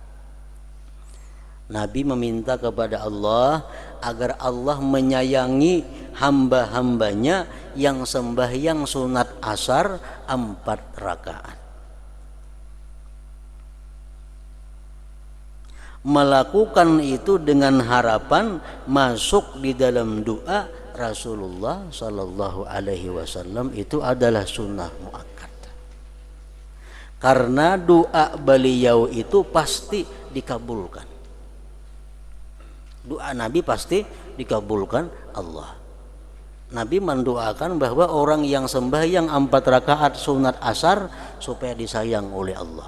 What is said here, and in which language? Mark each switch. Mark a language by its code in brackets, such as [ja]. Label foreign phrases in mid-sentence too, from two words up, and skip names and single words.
[id] Nabi meminta kepada Allah agar Allah menyayangi hamba-hambanya yang sembahyang sunat asar 4 rakaat. Melakukan itu dengan harapan masuk di dalam doa Rasulullah [ar] صلى الله عليه وسلم [id] itu adalah [ar] سنة مؤكدة. [id] Karena doa beliau itu pasti dikabulkan. Doa Nabi pasti dikabulkan Allah. Nabi mendoakan bahwa orang yang sembahyang 4 rakaat sunat asar supaya disayang oleh Allah.